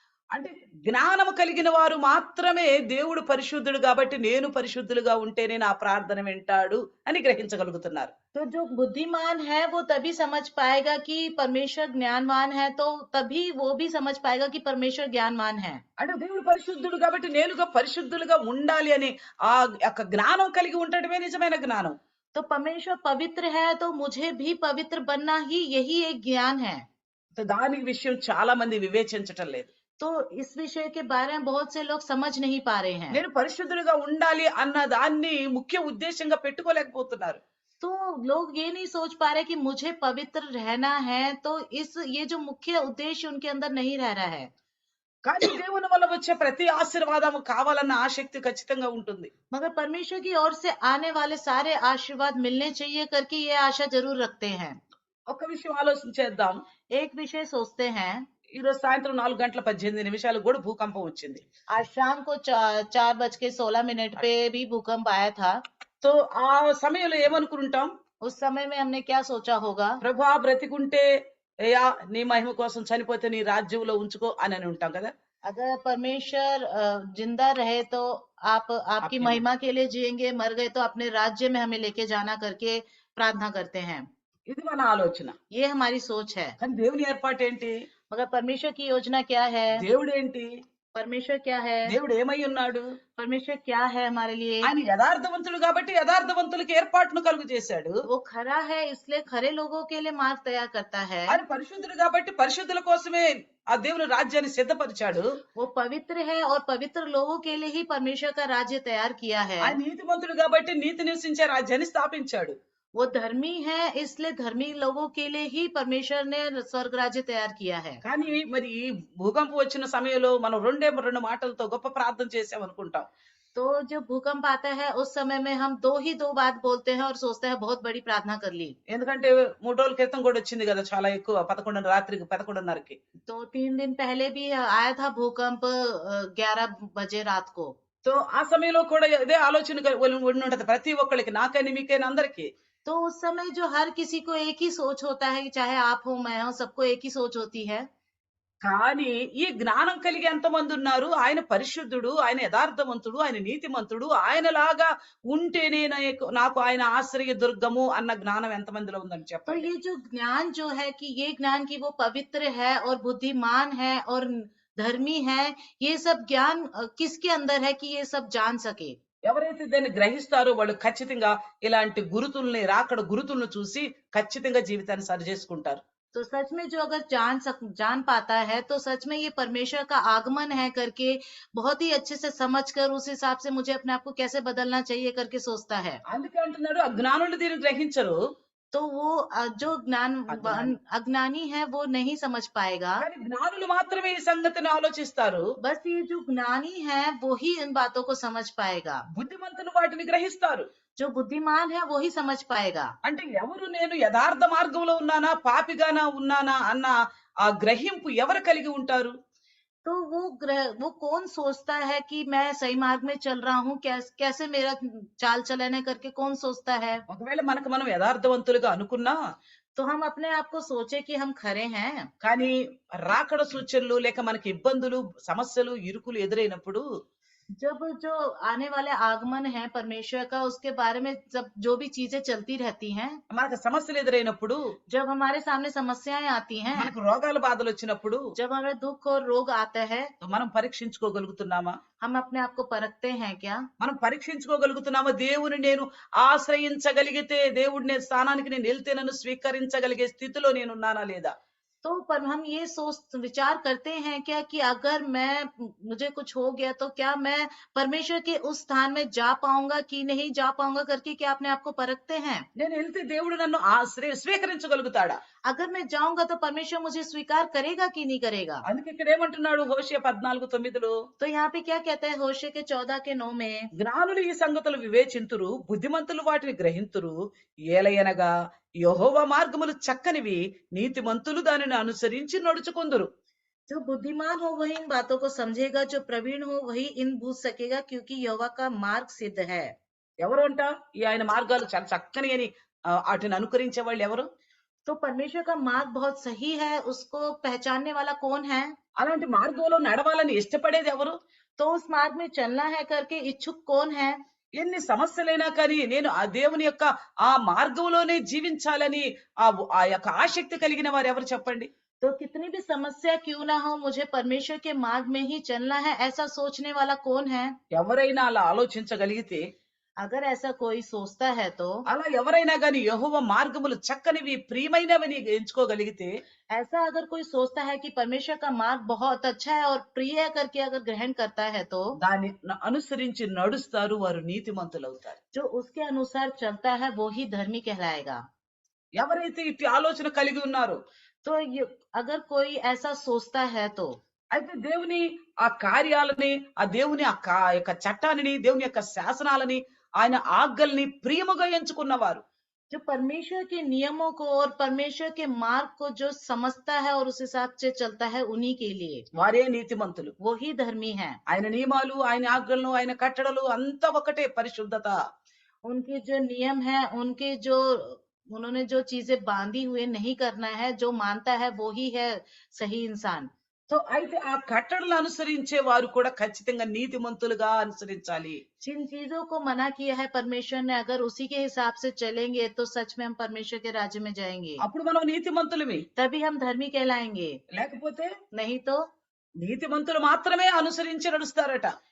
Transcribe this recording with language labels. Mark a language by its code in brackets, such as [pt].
[te] అంటే జ్ఞానము కలిగిన వారు మాత్రమే దేవుడు పరిశుద్ధుడు కాబట్టి నేను పరిశుద్ధులుగా ఉంటేనే నా ప్రార్థన వింటాడు అని గ్రహించగలుగుతున్నారు. [hi] तो जो बुद्धिमान है वो तभी समझ पाएगा कि परमेश्वर ज्ञानवान है, तो तभी वो भी समझ पाएगा कि परमेश्वर ज्ञानवान है। [te] అంటే దేవుడు పరిశుద్ధుడు కాబట్టి నేనుగా పరిశుద్ధులుగా ఉండాలి అని ఆ యొక్క జ్ఞానం కలిగి ఉండటమే నిజమైన జ్ఞానం. [hi] तो परमेश्वर पवित्र है तो मुझे भी पवित्र बनना ही यही एक ज्ञान है। [te] దాని విషయం చాలా మంది వివేచించటం లేదు. [hi] तो इस विषय के बारे में बहुत से लोग समझ नहीं पा रहे हैं। [te] నేను పరిశుద్ధుడిగా ఉండాలి అన్న దాన్ని ముఖ్య ఉద్దేశంగా పెట్టుకోలేకపోతున్నారు. [hi] तो लोग ये नहीं सोच पा रहे कि मुझे पवित्र रहना है, तो ये जो मुख्य उद्देश्य उनके अंदर नहीं रह रहा है। [te] కానీ దేవుని వల్ల వచ్చే ప్రతి ఆశీర్వాదము కావాలన్న ఆసక్తి ఖచ్చితంగా ఉంటుంది. [hi] मगर परमेश्वर की ओर से आने वाले सारे आशीर्वाद मिलने चाहिए करके ये आशा जरूर रखते हैं। [te] ఒక్క విషయం ఆలోచించేద్దాం. [hi] एक विषय सोचते हैं, [te] ఈ రోజు సాయంత్రం 4:18 కూడా భూకంపం వచ్చింది. [hi] आज शाम को 4:16 पे भी भूकंप आया था। [te] సో ఆ సమయంలో ఏమనుకుంటాం? [hi] उस समय में हमने क्या सोचा होगा? [te] ప్రభా బ్రతికుంటే అయ్యా నీ మహిమ కోసం చనిపోతే నీ రాజ్యంలో ఉంచుకో అని ఉంటాం కదా. [hi] अगर परमेश्वर जिंदा रहे तो आपकी महिमा के लिए जिएंगे, मर गए तो अपने राज्य में हमें लेके जाना करके प्रार्थना करते हैं। [te] ఇది మన ఆలోచన. [hi] ये हमारी सोच है। [te] కానీ దేవుని ఏర్పాటు ఏంటి? [hi] मगर परमेश्वर की योजना क्या है? [te] దేవుడు ఏంటి? [hi] परमेश्वर क्या है? [te] దేవుడు ఏమై ఉన్నాడు? [hi] परमेश्वर क्या है हमारे लिए? [te] ఆయన యథార్థవంతుడు కాబట్టి యథార్థవంతులకు ఏర్పాటును కలుగు చేశాడు. [hi] वो खरा है इसलिए खरे लोगों के लिए मार्ग तैयार करता है। [te] ఆయన పరిశుద్ధుడు కాబట్టి పరిశుద్ధుల కోసమే ఆ దేవుని రాజ్యాన్ని సిద్ధపరిచాడు. [hi] वो पवित्र है और पवित्र लोगों के लिए ही परमेश्वर का राज्य तैयार किया है। [te] ఆయన నీతిమంతుడు కాబట్టి నీతి నివసించే రాజ్యాన్ని స్థాపించాడు. [hi] वो धर्मी है इसलिए धर्मी लोगों के लिए ही परमेश्वर ने स्वर्ग राज्य तैयार किया है। [te] కానీ మరి ఈ భూకంపం వచ్చిన సమయంలో మనం రెండు మాటలతో గొప్ప ప్రార్థన చేసాం అనుకుంటాం. [hi] तो जब भूकंप आता है उस समय में हम दो बात बोलते हैं और सोचते हैं बहुत बड़ी प्रार्थना कर ली। [te] ఎందుకంటే 3 రోజుల క్రితం కూడా వచ్చింది కదా చాలా ఎక్కువ 11 రాత్రికి 11:30కి. [hi] तो 3 दिन पहले भी आया था भूकंप 11 बजे रात को। [te] సో ఆ సమయంలో కూడా ఇదే ఆలోచన ఉండుంటది ప్రతి ఒక్కళ్ళకి నాకని మీకైనా అందరికి. [hi] तो उस समय जो हर किसी को एक ही सोच होता है कि चाहे आप हो मैं हूं, सबको एक ही सोच होती है। [te] కానీ ఈ జ్ఞానం కలిగి ఎంతమంది ఉన్నారు? ఆయన పరిశుద్ధుడు, ఆయన యథార్థవంతుడు, ఆయన నీతిమంతుడు, ఆయనలాగా ఉంటేనే నాకు ఆయన ఆశ్రయ దుర్గము అన్న జ్ఞానం ఎంతమందిలో ఉందని [hi] तो [te] చెప్పండి. [hi] ये जो ज्ञान जो है कि ये ज्ञान की वो पवित्र है और बुद्धिमान है और धर्मी है, ये सब ज्ञान किसके अंदर है कि ये सब जान सके। [te] ఎవరైతే దాన్ని గ్రహిస్తారో వాళ్ళు ఖచ్చితంగా ఇలాంటి గురుతుల్ని రాకడ గురుతులను చూసి ఖచ్చితంగా జీవితాన్ని సరిచేసుకుంటారు. [hi] तो सच में जो अगर जान पाता है तो सच में ये परमेश्वर का आगमन है करके बहुत ही अच्छे से समझ कर उस हिसाब से मुझे अपने आप को कैसे बदलना चाहिए करके सोचता है। [te] అందుకే అంటున్నాడు అజ్ఞానులు దీన్ని గ్రహించరు. [hi] तो वो जो [te] అజ్ఞాని [hi] अज्ञानी है वो नहीं समझ पाएगा। [te] కానీ జ్ఞానులు మాత్రమే ఈ సంగతిని ఆలోచిస్తారు. [hi] बस ये जो ज्ञानी है वो ही इन बातों को समझ पाएगा। [te] బుద్ధిమంతులు వాటిని గ్రహిస్తారు. [hi] जो बुद्धिमान है वो ही समझ पाएगा। [te] అంటే ఎవరు నేను యథార్థ మార్గంలో ఉన్నానా పాపిగానా ఉన్నానా అన్న ఆ గ్రహింపు ఎవరు కలిగి ఉంటారు? [hi] तो वो कौन सोचता है कि मैं सही मार्ग में चल रहा हूँ, कैसे मेरा चाल चलन है करके कौन सोचता है। [te] ఒకవేళ మనకు మనం యథార్థవంతులుగా అనుకున్నా [hi] तो हम अपने आप को सोचे कि हम खरे हैं। [te] కానీ రాకడ సూచనలు లేక మనకి ఇబ్బందులు సమస్యలు ఇరుకులు ఎదురైనప్పుడు [hi] जब जो आने वाले आगमन है परमेश्वर का उसके बारे में जब जो भी चीजें चलती रहती हैं, [te] మనకు సమస్యలు ఎదురైనప్పుడు [hi] जब हमारे सामने समस्याएं आती हैं, [te] మనకు రోగాల బాధలు వచ్చినప్పుడు [hi] जब हमें दुख और रोग आता है, [te] మనం పరీక్షించుకోగలుగుతున్నామా? [hi] हम अपने आप को परखते हैं क्या। [te] మనం పరీక్షించుకోగలుగుతున్నామా? దేవుని నేను ఆశ్రయించగలిగితే దేవుడి స్థానానికి నేను వెళ్తే నన్ను స్వీకరించగలిగే స్థితిలో నేనున్నానా లేదా? [hi] तो पर हम ये सोच विचार करते हैं क्या कि अगर मुझे कुछ हो गया तो क्या मैं परमेश्वर के उस स्थान में जा पाऊंगा कि नहीं जा पाऊंगा करके क्या अपने आप को परखते हैं। [te] నేను వెళ్తే దేవుడు నన్ను స్వీకరించగలుగుతాడా? [hi] अगर मैं जाऊंगा तो परमेश्वर मुझे स्वीकार करेगा कि नहीं करेगा। [te] అందుకే ఇక్కడ ఏమంటున్నాడు హోషేయ 14:9లో [hi] तो यहाँ पे क्या कहता है होशे के 14 के 9 में, [te] జ్ఞానులు ఈ సంగతులు వివేచింతురు బుద్ధిమంతులు వాటిని గ్రహింతురు ఏలయనగా యెహోవా మార్గములు చక్కనివి నీతిమంతులు దానిని అనుసరించి నడుచుకొందురు. [hi] जो बुद्धिमान हो वही इन बातों को समझेगा, जो प्रवीण हो वही इन बूझ सकेगा क्योंकि यहोवा का मार्ग सिद्ध है। [te] ఎవరు అంట ఈ ఆయన మార్గాలు చాలా చక్కని అని వాటిని అనుకరించే వాళ్ళు ఎవరు? [hi] तो परमेश्वर का मार्ग बहुत सही है, उसको पहचानने वाला कौन है। [te] అలాంటి మార్గంలో నడవాలని ఇష్టపడేది ఎవరు? [hi] तो उस मार्ग में चलना है करके इच्छुक कौन है। [te] ఎన్ని సమస్యలైనా కానీ నేను ఆ దేవుని యొక్క ఆ మార్గంలోనే జీవించాలని ఆ యొక్క ఆసక్తి కలిగిన వారు ఎవరు చెప్పండి? [hi] तो कितनी भी समस्या क्यों ना हो मुझे परमेश्वर के मार्ग में ही चलना है, ऐसा सोचने वाला कौन है। [te] ఎవరైనా అలా ఆలోచించగలిగితే [hi] अगर ऐसा कोई सोचता है तो [te] అలా ఎవరైనా గాని యెహోవా మార్గములు చక్కనివి ప్రియమైనవని ఎంచుకోగలిగితే [hi] ऐसा अगर कोई सोचता है कि परमेश्वर का मार्ग बहुत अच्छा है और प्रिय है करके अगर ग्रहण करता है तो [te] దాన్ని అనుసరించి నడుస్తారు వారు నీతిమంతులు అవుతారు. [hi] जो उसके अनुसार चलता है वो ही धर्मी कहलाएगा। [te] ఎవరైతే ఇట్టి ఆలోచన కలిగి ఉన్నారో [hi] तो अगर कोई ऐसा सोचता है तो [te] అయితే దేవుని ఆ కార్యాలని ఆ దేవుని యొక్క చట్టాన్ని దేవుని యొక్క శాసనాలని ఆయన ఆజ్ఞల్ని ప్రియముగా ఎంచుకున్నవారు [hi] जो परमेश्वर के नियमों को और परमेश्वर के मार्ग को जो समझता है और उस हिसाब से चलता है उन्हीं के लिए [te] వారే నీతిమంతులు. [hi] वो ही धर्मी है। [te] ఆయన నియమాలు ఆయన ఆజ్ఞలను ఆయన కట్టడలు అంతా ఒకటే పరిశుద్ధత. [hi] उनके जो नियम है उनके जो उन्होंने जो चीजें बांधी हुए नहीं करना है, जो मानता है वो ही है सही इंसान। [te] సో అయితే ఆ కట్టడలు అనుసరించే వారు కూడా ఖచ్చితంగా నీతిమంతులుగా అనుసరించాలి. [hi] जिन चीजों को मना किया है परमेश्वर ने अगर उसी के हिसाब से चलेंगे तो सच में हम परमेश्वर के राज्य में जाएंगे, [te] అప్పుడు మనం నీతిమంతులమే. [hi] तभी हम धर्मी कहलाएंगे। [te] లేకపోతే [hi] नहीं तो [te] నీతిమంతులు మాత్రమే అనుసరించి నడుస్తారట.